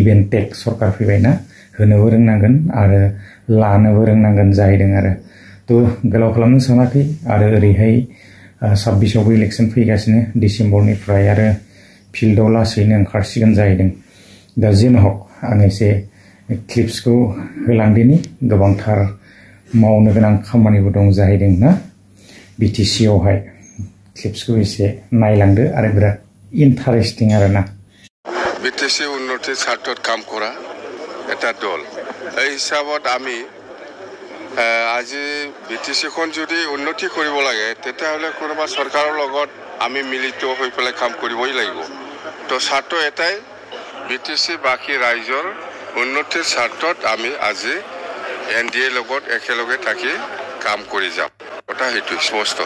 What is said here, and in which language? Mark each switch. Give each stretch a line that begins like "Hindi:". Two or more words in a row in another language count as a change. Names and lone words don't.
Bodo: एन्ड टेक सरकार फैबायना होनोबो रोंनांगोन आरो लानोबो रोंनांगोन जाहैदों आरो थ' गोलाव खालामनो सानाखै आरो ओरैहाय 26आवबो इलेक्सन फैगासिनो डिसेम्बरनिफ्राय आरो फिल्डआव लासैनो ओंखारसिगोन जाहैदों दा जियानो हक आं एसे क्लिप्सखौ होलांदिनि गोबांथार मावनो गोनां खामानिबो दं जाहैदों ना बिटिसिआवहाय क्लिप्सखौ एसे नायलांदो आरो बिराद इन्टारेस्टिं आरोना
Assamese: বিটিসি উন্নতিৰ স্বাৰ্থত কাম কৰা এটা দল এই হিচাপত আমি আজি বিটিসিখন যদি উন্নতি কৰিব লাগে তেতিয়াহ'লে কোনোবা চৰকাৰৰ লগত আমি মিলিত হৈ পেলাই কাম কৰিবই লাগিব তো স্বাৰ্থ এটাই বিটিসি বাকী ৰাইজৰ উন্নতিৰ স্বাৰ্থত আমি আজি এনডিএৰ লগত একেলগে থাকি কাম কৰি যাম কথা সেইটো স্পষ্ট